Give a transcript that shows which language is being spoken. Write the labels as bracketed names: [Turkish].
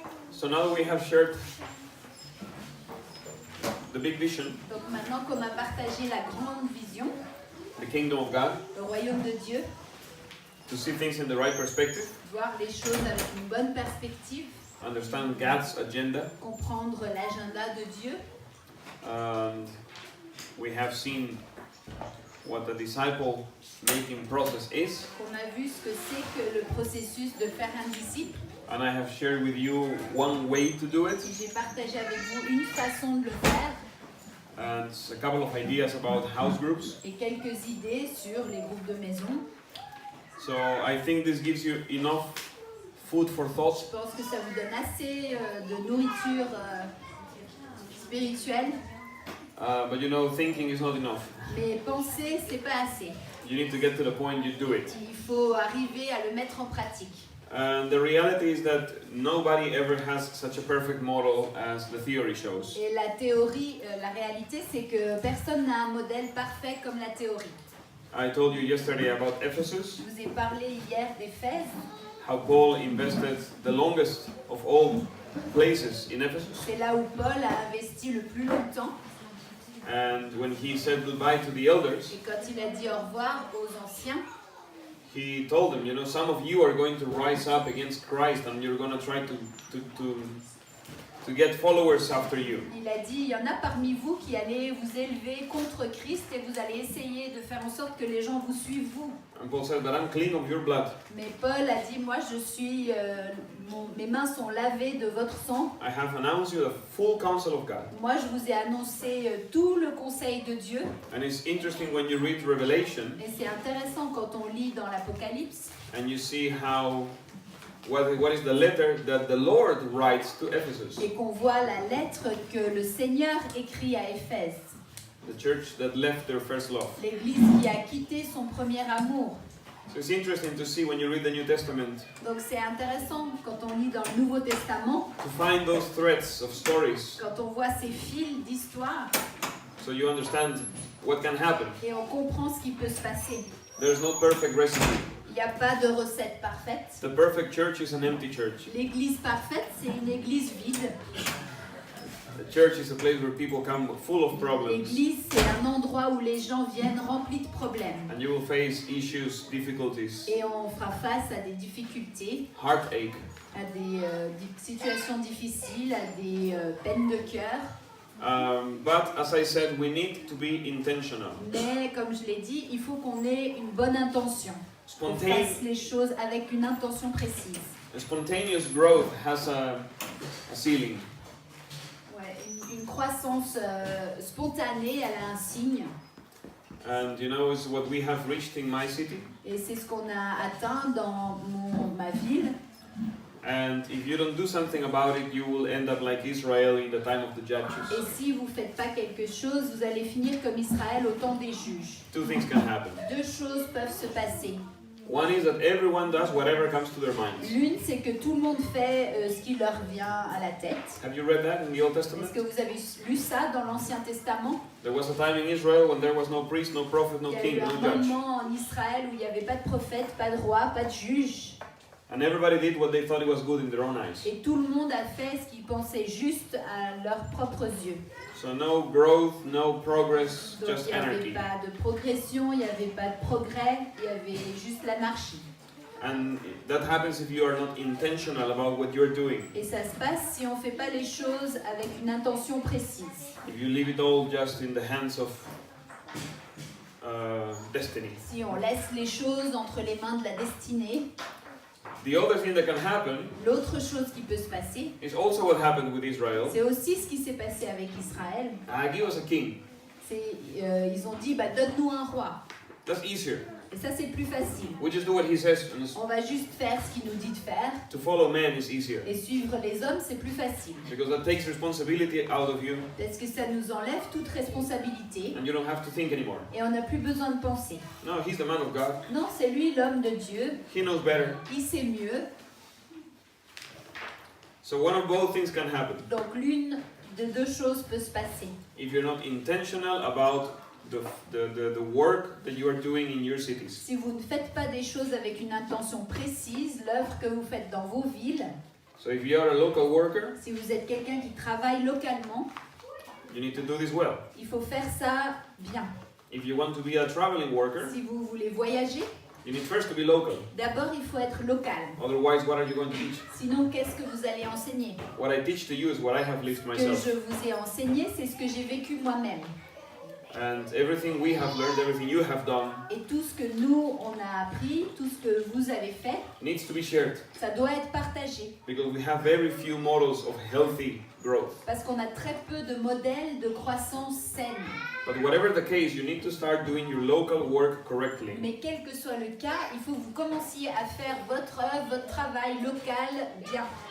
[English] So now we have shared the big vision, [French] Donc maintenant qu'on a partagé la grande vision, [English] the kingdom of God, [French] le royaume de Dieu, [English] to see things in the right perspective, [French] voir les choses avec une bonne perspective, [English] understand God's agenda, [French] comprendre l'agenda de Dieu. [English] and we have seen what the disciple making process is, [French] On a vu ce que c'est que le processus de faire un disciple. [English] and I have shared with you one way to do it, [French] J'ai partagé avec vous une façon de le faire [English] and a couple of ideas about house groups. [French] et quelques idées sur les groupes de maison. [English] So I think this gives you enough food for thoughts. [French] Je pense que ça vous donne assez de nourriture spirituelle, [English] But you know, thinking is not enough. [French] mais penser, c'est pas assez. [English] You need to get to the point you do it. [French] Il faut arriver à le mettre en pratique. [English] And the reality is that nobody ever has such a perfect model as the theory shows. [French] Et la théorie, la réalité, c'est que personne n'a un modèle parfait comme la théorie. [English] I told you yesterday about Ephesus, [French] Je vous ai parlé hier d'Éphèse, [English] how Paul invested the longest of all places in Ephesus. [French] c'est là où Paul a investi le plus longtemps. [English] And when he said goodbye to the elders, [French] Et quand il a dit au revoir aux anciens, [English] he told them, you know, some of you are going to rise up against Christ and you're going to try to get followers after you. [French] il a dit, il y en a parmi vous qui allez vous élever contre Christ et vous allez essayer de faire en sorte que les gens vous suivent vous. [English] And Paul said, but I'm clean of your blood. [French] Mais Paul a dit, moi je suis, mes mains sont lavées de votre sang. [English] I have announced you the full counsel of God. [French] Moi je vous ai annoncé tout le conseil de Dieu. [English] And it's interesting when you read Revelation [French] Et c'est intéressant quand on lit dans l'Apocalypse [English] and you see how what is the letter that the Lord writes to Ephesus, [French] et qu'on voit la lettre que le Seigneur écrit à Éphèse, [English] the church that left their first love. [French] l'église qui a quitté son premier amour. [English] So it's interesting to see when you read the New Testament [French] Donc c'est intéressant quand on lit dans le Nouveau Testament, [English] to find those threads of stories [French] quand on voit ces fils d'histoire [English] so you understand what can happen. [French] et on comprend ce qui peut se passer. [English] There's no perfect recipe. [French] Il n'y a pas de recette parfaite. [English] The perfect church is an empty church. [French] L'église parfaite, c'est une église vide. [English] The church is a place where people come full of problems [French] L'église, c'est un endroit où les gens viennent remplis de problèmes. [English] and you will face issues, difficulties, [French] Et on fera face à des difficultés, [English] heartache. [French] à des situations difficiles, à des peines de cœur. [English] But as I said, we need to be intentional. [French] Mais comme je l'ai dit, il faut qu'on ait une bonne intention. Qu'on fasse les choses avec une intention précise. [English] Spontaneous growth has a ceiling. [French] Ouais, une croissance spontanée, elle a un signe. [English] And you know, it's what we have reached in my city. [French] Et c'est ce qu'on a atteint dans ma ville. [English] And if you don't do something about it, you will end up like Israel in the time of the [French] Et [English] judges. [French] si vous ne faites pas quelque chose, vous allez finir comme Israël au temps des juges. [English] Two things can happen. [French] Deux choses peuvent se passer. [English] One is that everyone does whatever comes to their minds. [French] L'une, c'est que tout le monde fait ce qui leur vient à la tête. [English] Have you read that in the Old Testament? [French] Est-ce que vous avez lu ça dans l'Ancien Testament? [English] There was a time in Israel when there was no priest, no prophet, no [French] Il y a [English] king, [French] eu un [English] no judge. [French] moment en Israël où il n'y avait pas de prophète, pas de roi, pas de juge. [English] And everybody did what they thought it was good in their own eyes. [French] Et tout le monde a fait ce qu'ils pensaient juste à leurs propres yeux. [English] So no growth, no progress, [French] Donc [English] just [French] il n'y avait [English] anarchy. [French] pas de progression, il n'y avait pas de progrès, il y avait juste l'anarchie. [English] And that happens if you are not intentional about what you're doing. [French] Et ça se passe si on ne fait pas les choses avec une intention précise. [English] If you leave it all just in the hands of destiny. [French] Si on laisse les choses entre les mains de la destinée. [English] The other thing that can happen [French] L'autre chose qui peut se passer, [English] is also what happened with Israel. [French] c'est aussi ce qui s'est passé avec Israël. [English] Give us a king. [French] Ils ont dit, bah, donne-nous un roi. [English] That's easier. [French] Et ça, c'est plus facile. [English] We just do what he says. [French] On va juste faire ce qu'il nous dit de faire. [English] To follow man is easier. [French] Et suivre les hommes, c'est plus facile. [English] Because that takes responsibility out of you [French] Parce que ça nous enlève toute responsabilité. [English] and you don't have to think anymore. [French] Et on n'a plus besoin de penser. [English] No, he's the man of God. [French] Non, c'est lui l'homme de Dieu. [English] He knows better. [French] Il sait mieux. [English] So one of both things can happen. [French] Donc l'une de deux choses peut se passer. [English] If you're not intentional about the work that you are doing in your cities. [French] Si vous ne faites pas des choses avec une intention précise, l'œuvre que vous faites dans vos villes, [English] So if you are a local worker, [French] Si vous êtes quelqu'un qui travaille localement, [English] you need to do this well. [French] il faut faire ça bien. [English] If you want to be a traveling worker, [French] Si vous voulez voyager, [English] you need first to be local. [French] d'abord il faut être local. [English] Otherwise, what are you going to teach? [French] Sinon, qu'est-ce que vous allez enseigner? [English] What I teach to you is what I have lived [French] Ce que [English] myself. [French] je vous ai enseigné, c'est ce que j'ai vécu moi-même. [English] And everything we have learned, everything you have done, [French] Et tout ce que nous, on a appris, tout ce que vous avez fait, [English] needs to be shared. [French] ça doit être partagé. [English] Because we have very few models of healthy growth. [French] Parce qu'on a très peu de modèles de croissance saine. [English] But whatever the case, you need to start doing your local work correctly. [French] Mais quel que soit le cas, il faut que vous commenciez à faire votre œuvre, votre travail local bien.